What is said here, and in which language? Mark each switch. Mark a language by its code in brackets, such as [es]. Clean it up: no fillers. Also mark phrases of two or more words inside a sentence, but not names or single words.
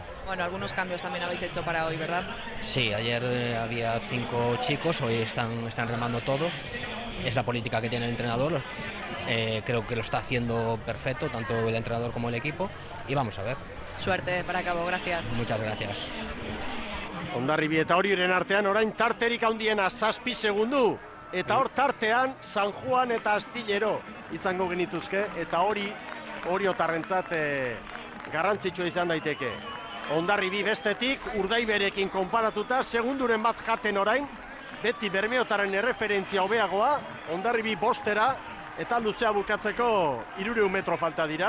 [es] Bueno, algunos cambios también habéis hecho para hoy, ¿verdad? Sí, ayer había 5 chicos, hoy están remando todos. Es la política que tiene el entrenador, creo que lo está haciendo perfecto, tanto el entrenador como el equipo, y vamos a ver. Suerte para Cabo, gracias. Muchas gracias. [eu] Hondarribi eta Orioren artean orain tarterik handiena 7 segundu, eta hor tartean San Juan eta Astillero izango genituzke, eta hori Oriotarrentzat garrantzitsua izan daiteke. Hondarribi bestetik, Urdaiberekin konparatuta, segunduren bat jaten orain, beti Bermeotaren erreferentzia hobeagoa, Hondarribi 5 eta luzea bukatzeko 300 metro falta dira.